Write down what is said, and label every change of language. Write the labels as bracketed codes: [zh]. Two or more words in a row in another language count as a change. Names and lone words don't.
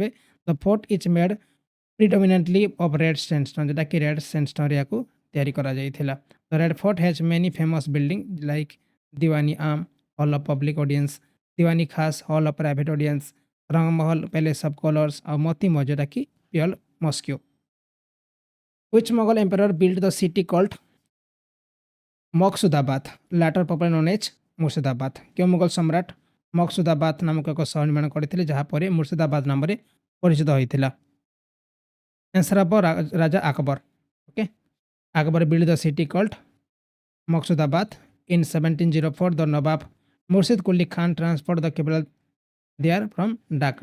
[en] The fort is made predominantly of red sandstone, [or] ଯେଉଁଟାକି ରେଡ୍ ସ୍ୟାଣ୍ଡଷ୍ଟୋନ୍ରେ ୟାକୁ ତିଆରି କରାଯାଇଥିଲା। [en] The Red Fort has many famous buildings like Diwan-i-Aam, Hall of Public Audience, Diwan-i-Khas, Hall of Private Audience, Rang Mahal, Palace of Colours ଆଉ Moti Mahal, ଯେଉଁଟାକି Pearl Mosque। Which Mughal emperor built the city called ମକସୁଦାବାଦ, later popularly known as ମୁର୍ଶିଦାବାଦ? [or] କେଉଁ ମୁଗଲ ସମ୍ରାଟ ମକସୁଦାବାଦ ନାମକ ଏକ ସହର ନିର୍ମାଣ କରିଥିଲେ ଯାହା ପରେ ମୁର୍ଶିଦାବାଦ ନାମରେ ପରିଚିତ ହୋଇଥିଲା? ଆନ୍ସର ହେବ ରାଜା ଆକବର। [en] Okay, Akbar built the city called Maqsudabad. In 1704 the Nawab Murshid Quli Khan transferred the capital there from Dhaka.